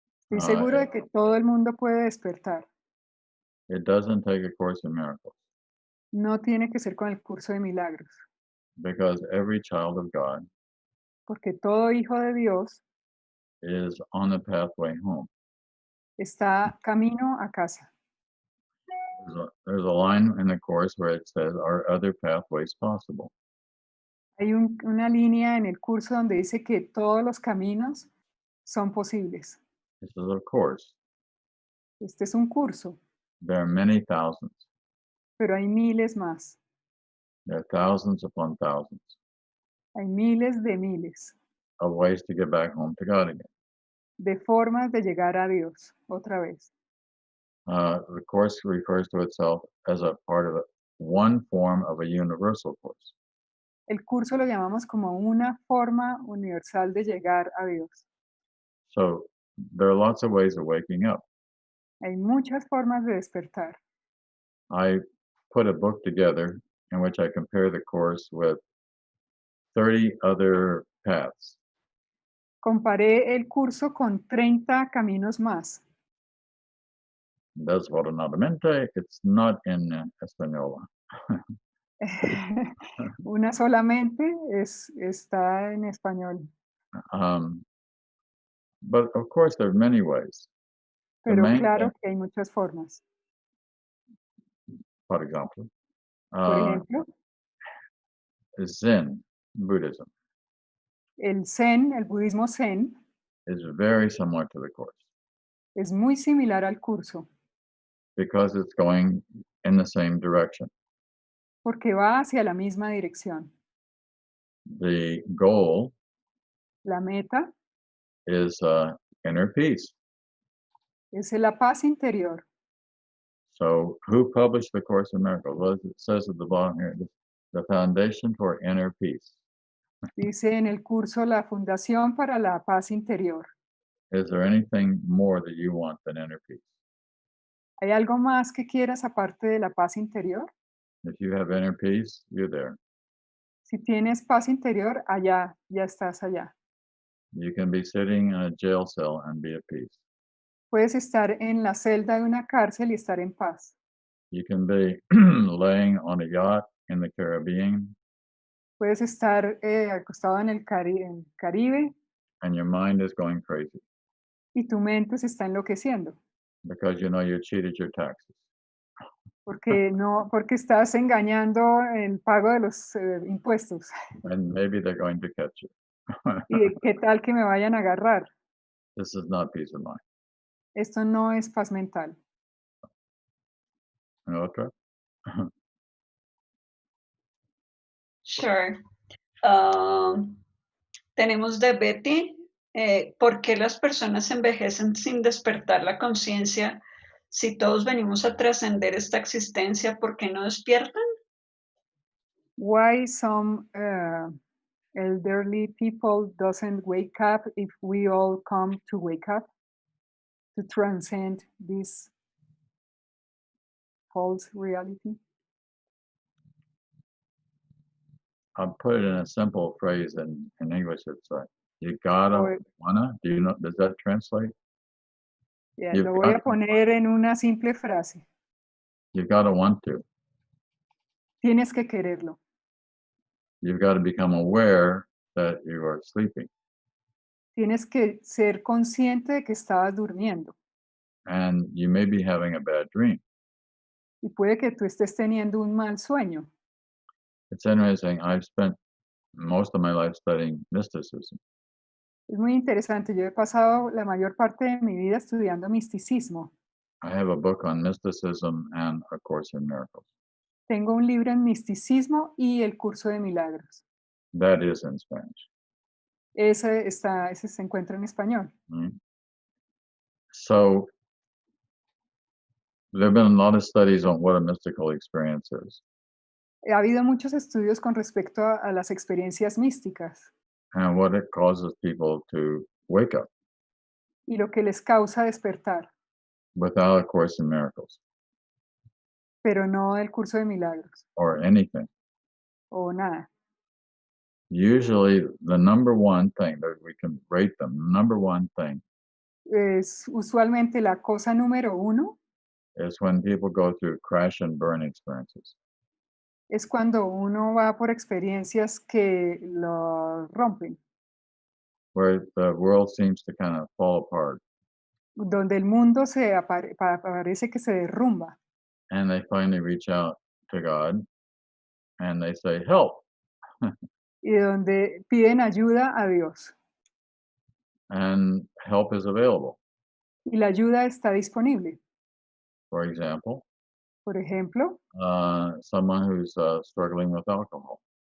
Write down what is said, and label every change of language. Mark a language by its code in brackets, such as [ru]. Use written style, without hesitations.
[es] Estoy seguro de que todo el mundo puede despertar. [en] It doesn't take a course in miracles, [es] No tiene que ser con el curso de milagros, [en] because every child of God [es] porque todo hijo de Dios [en] is on the pathway home. [es] está camino a casa. [en] There's a line in the course where it says, "Are other pathways possible?" [es] Hay una línea en el curso donde dice que todos los caminos son posibles. [en] This is a course. [es] Este es un curso, [en] There are many thousands. [es] pero hay miles más. [en] There are thousands upon thousands [es] Hay miles de miles [en] of ways to get back home to God again. [es] de formas de llegar a Dios otra vez. [en] The course refers to itself as a part of one form of a universal course. [es] El curso lo llamamos como una forma universal de llegar a Dios. [en] So there are lots of ways of waking up. [es] Hay muchas formas de despertar. [en] I put a book together in which I compare the course with 30 other paths. [es] Comparé el curso con 30 caminos más. [en] Desafortunadamente, it's not in español. [es] Una solamente está en español, [en] But of course, there are many ways. The [es] pero [en] main [es] claro [en] thing, [es] que hay muchas formas. [en] for example, [es] Por ejemplo, [en] is Zen Buddhism [es] el Zen, el budismo Zen, [en] is very similar to the course [es] es muy similar al curso [en] because it's going in the same direction. [es] porque va hacia la misma dirección. [en] The goal [es] La meta [en] is inner peace. [es] es la paz interior. [en] So, who published the Course in Miracles? Well, it says at the bottom here, the foundation for inner peace. [es] Dice en el curso la Fundación para la Paz Interior. [en] Is there anything more that you want than inner peace? [es] ¿Hay algo más que quieras aparte de la paz interior? [en] If you have inner peace, you're there. [es] Si tienes paz interior, allá, ya estás allá. [en] You can be sitting in a jail cell and be at peace. [es] Puedes estar en la celda de una cárcel y estar en paz. [en] You can be laying on a yacht in the Caribbean [es] Puedes estar acostado en el Caribe [en] and your mind is going crazy [es] y tu mente se está enloqueciendo [en] because you know you cheated your taxes. [es] porque estás engañando el pago de los impuestos. [en] And maybe they're going to catch you. [es] ¿Y qué tal que me vayan a agarrar? [en] This is not peace of mind. [es] Esto no es paz mental. [en] Okay? Sure. [es] Tenemos de Betty, ¿por qué las personas envejecen sin despertar la conciencia? Si todos venimos a trascender esta existencia, ¿por qué no despiertan? [en] Why some elderly people doesn't wake up if we all come to wake up to transcend this false reality? I'll put it in a simple phrase in English. It's like, you gotta Or- wanna. Do you know? Does that translate? Yeah, You've [es] lo voy a [en] got- [es] poner en una simple frase. [en] You gotta want to. [es] Tienes que quererlo. [en] You've got to become aware that you are sleeping. [es] Tienes que ser consciente de que estabas durmiendo. [en] And you may be having a bad dream. [es] Y puede que tú estés teniendo un mal sueño. [en] It's interesting. I've spent most of my life studying mysticism. [es] Es muy interesante. Yo he pasado la mayor parte de mi vida estudiando misticismo. [en] I have a book on mysticism and A Course in Miracles. [es] Tengo un libro en misticismo y el curso de milagros. [en] That is in Spanish. [es] Ese se encuentra en español. [en] Right? So there have been a lot of studies on what a mystical experience is [es] Ha habido muchos estudios con respecto a las experiencias místicas [en] and what it causes people to wake up [es] y lo que les causa despertar, [en] without A Course in Miracles [es] pero no el curso de milagros [en] or anything. [es] o nada. [en] Usually, the number one thing that we can rate them, number one thing [es] Es usualmente la cosa número uno [en] is when people go through crash and burn experiences. [es] es cuando uno va por experiencias que lo rompen, [en] Where the world seems to kind of fall apart [es] donde el mundo parece que se derrumba [en] and they finally reach out to God and they say, help. [es] y donde piden ayuda a Dios [en] And help is available. [es] y la ayuda está disponible. [en] For example, [es] Por ejemplo, [en] someone who's struggling with alcohol